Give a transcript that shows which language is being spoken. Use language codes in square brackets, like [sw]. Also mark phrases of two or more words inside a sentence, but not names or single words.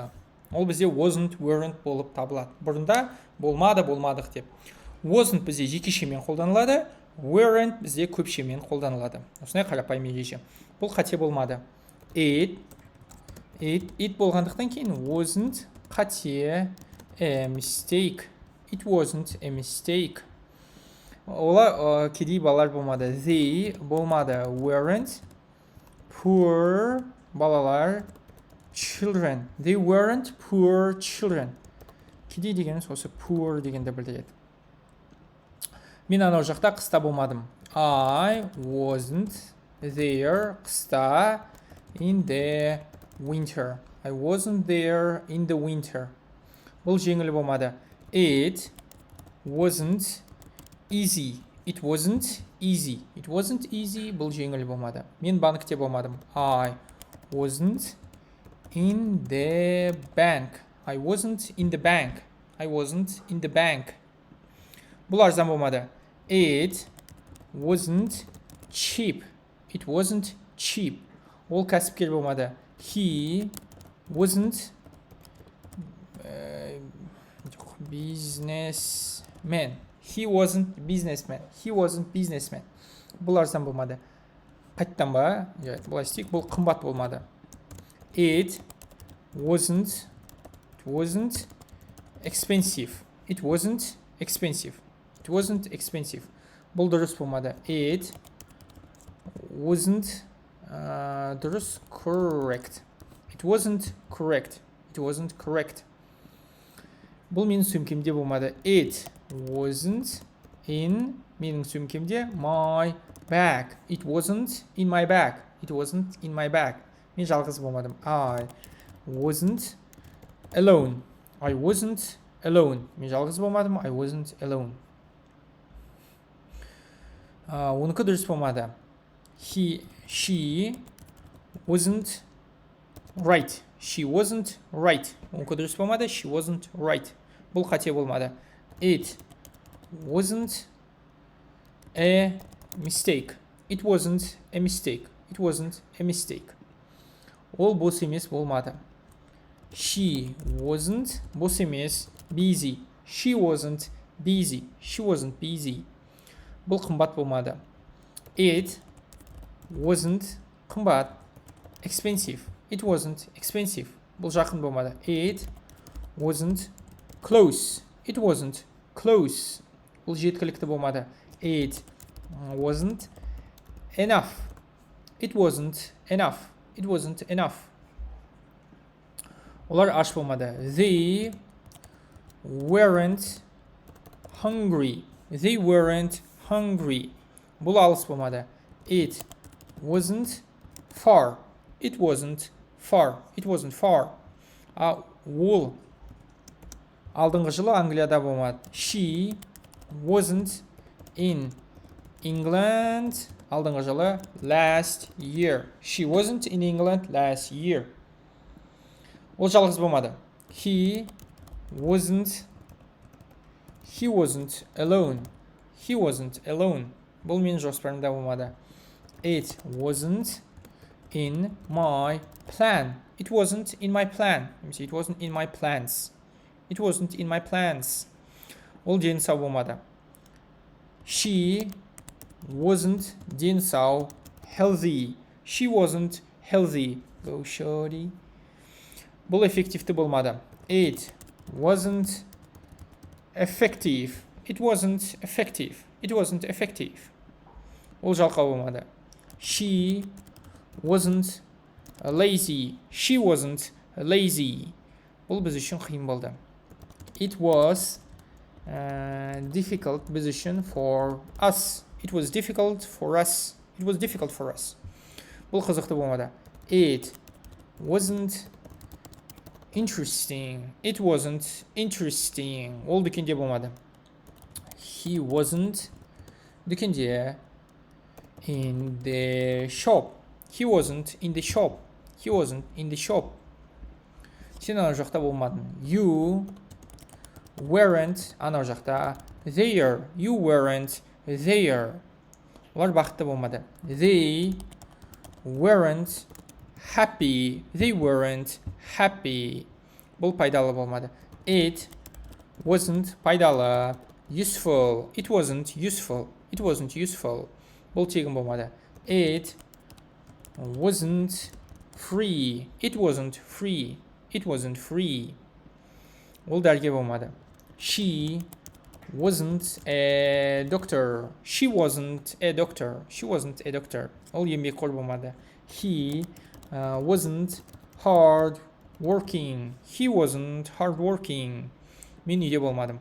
[kk] Ол бізде [en] wasn't, weren't [kk] болып табылады. Бұрында болмады, болмадық деп. Wasn't бізде жекешемен қолданылады, weren't бізде көпшемен қолданылады. Осындай қарапайым ереже. Бұл қате болмады. It болғандықтан кейін wasn't қате, [en] a mistake. It wasn't a mistake. [kk] Ола кедей балалар болмады. [en] They болмады. Weren't poor балалар, children. They weren't poor children. [kk] Кедей дегеніміз осы poor дегенді білдіреді. Мен анау жақта қыста болмадым. [en] I wasn't there қыста in the winter. I wasn't there in the winter. [kk] Бұл жеңіл болмады. [en] It wasn't easy. It wasn't easy. It wasn't easy. [kk] Бұл жеңіл болмады. Мен банкте болмадым. [en] I wasn't in the bank. I wasn't in the bank. I wasn't in the bank. [kk] Бұл арзан болмады. [en] It wasn't cheap. It wasn't cheap. [kk] Ол кәсіпкер болмады. [en] He wasn't businessman. He wasn't businessman. He wasn't businessman. [kk] Бұл арзан болмады. Қайттан ба? Бұлай істейік. Бұл қымбат болмады. [en] It wasn't expensive. It wasn't expensive. It wasn't expensive. [kk] Бұл дұрыс болмады. [en] It wasn't дұрыс correct. It wasn't correct. It wasn't correct. [kk] Бұл менің сөмкемде болмады. [en] It wasn't in [kk] менің сөмкемде [en] my bag. It wasn't in my bag. It wasn't in my bag. [kk] Мен жалғыз болмадым. [en] I wasn't alone. I wasn't alone. [kk] Мен жалғыз болмадым. [en] I wasn't alone. [kk] Оныкі дұрыс болмады. [en] She wasn't right. She wasn't right. [kk] Оныкі дұрыс болмады. [en] She wasn't right. [kk] Бұл қате болмады. [en] It wasn't a mistake. It wasn't a mistake. It wasn't a mistake. [kk] Ол бос емес болмады. [en] She wasn't [kk] бос емес busy. [en] She wasn't busy. She wasn't busy. [kk] Бұл қымбат болмады. [en] It wasn't қымбат. Expensive. It wasn't expensive. [kk] Бұл жақын болмады. [en] It wasn't close. It wasn't close. [kk] Бұл жеткілікті болмады. [en] It wasn't enough. It wasn't enough. It wasn't enough. [kk] Олар аш болмады. [en] They weren't hungry. They weren't hungry. [kk] Бұл алыс болмады. [en] It wasn't far. It wasn't far. It wasn't far. [kk] Ол алдыңғы жылы Англияда болмады. [en] She wasn't in England [kk] алдыңғы жылы [en] last year. She wasn't in England last year. [kk] Ол жалғыз болмады. [en] He wasn't alone. He wasn't alone. [kk] Бұл менің жоспарымда болмады. [en] It wasn't in my plan. It wasn't in my plan. It wasn't in my plans. It wasn't in my plans. [kk] Ол дені сау болмады. [en] She wasn't [kk] дені сау [en] healthy. She wasn't healthy. Go shorty. [kk] Бұл эффективті болмады. [en] It wasn't effective. It wasn't effective. It wasn't effective. [kk] Ол жалқау болмады. [en] She wasn't lazy. She wasn't lazy. [kk] Бұл біз үшін қиын болды. [en] It was difficult position for us. It was difficult for us. It was difficult for us. [kk] Бұл қызықты болмады. [en] It wasn't interesting. It wasn't interesting. [kk] Ол дүкенде болмады. [en] He wasn't дүкенде in the shop. He wasn't in the shop. He wasn't in the shop. [kk] Сен ана жақта болмадың. [en] You weren't [kk] ана жақта. [en] There. You weren't there. [kk] Олар бақытты болмады. [en] They weren't happy. They weren't happy. [kk] Бұл пайдалы болмады. [en] It wasn't пайдалы. Useful. It wasn't useful. It wasn't useful. [kk] Бұл тегін болмады. [en] It wasn't free. It wasn't free. It wasn't free. [kk] Ол дәрге болмады. [en] She wasn't a doctor. She wasn't a doctor. She wasn't a doctor. [kk] Ол еңбекқор болмады. [en] He wasn't hard working. He wasn't hard working. [kk] Мен үйде болмадым.